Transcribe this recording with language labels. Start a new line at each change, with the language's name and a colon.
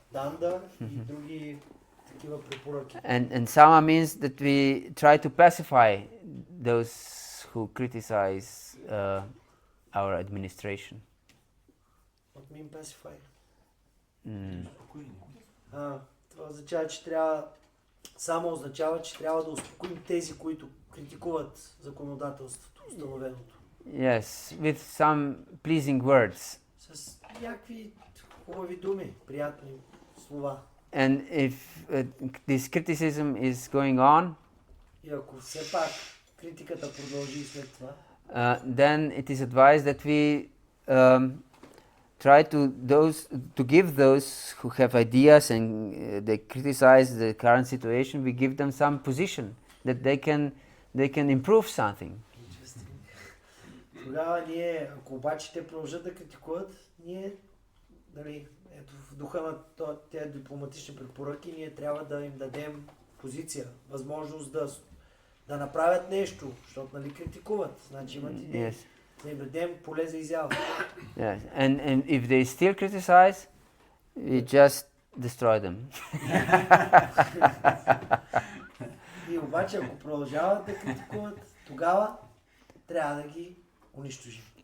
Bulgarian: Данда и други такива препоръки.
English: And Sama means that we try to pacify those who criticize our administration. What mean pacify? Mm.
Bulgarian: Това означава, че означава, че трябва да успокоим тези, които критикуват законодателството, установеното.
English: Yes, with some pleasing words.
Bulgarian: С някакви хубави думи, приятни слова.
English: And if this criticism is going on,
Bulgarian: И ако все пак критиката продължи след това,
English: then it is advised that we try to give those who have ideas and they criticize the current situation, we give them some position that they can improve something.
Bulgarian: Тогава ние, ако обаче те продължат да критикуват, ние, нали, ето в духа на тези дипломатични препоръки, ние трябва да им дадем позиция, възможност да направят нещо, защото, нали, критикуват. Значи имат идеи.
English: Yes.
Bulgarian: Да им дадем поле за изява.
English: Yes. And if they still criticize, we just destroy them.
Bulgarian: И обаче, ако продължават да критикуват, тогава трябва да ги унищожим.